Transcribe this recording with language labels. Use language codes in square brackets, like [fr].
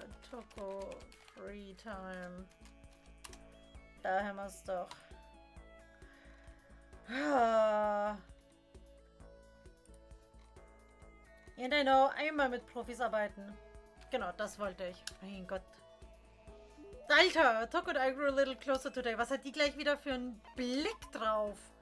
[de] Toko Free Time. Da haben wir es doch. Ja, genau, einmal mit Profis arbeiten. Genau, das wollte ich. Mein Gott. [en] Alter, Toko and I grew a little closer today. [de] Was hat die gleich wieder für einen Blick drauf?